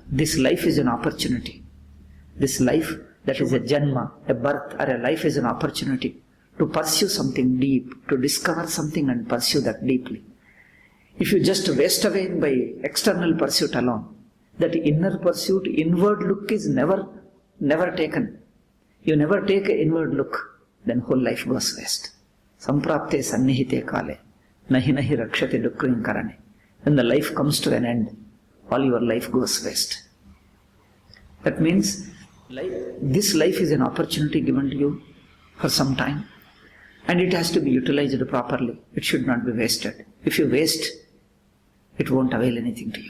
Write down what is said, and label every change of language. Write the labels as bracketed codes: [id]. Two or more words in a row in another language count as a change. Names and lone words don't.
[en] This life is an opportunity. This life, that is a janma, a birth or a life, is an opportunity to pursue something deep, to discover something and pursue that deeply. If you just waste away by external pursuit alone, that inner pursuit, inward look is never taken. You never take an inward look, then whole life goes waste. [sa] संप्राप्ते संनिहिते काले नहि नहि रक्षति डुकृञ् करणे. [en] When the life comes to an end, all your life goes waste. That means this life is an opportunity given to you for some time, and it has to be utilized properly. It should not be wasted. If you waste, it won't avail anything to you.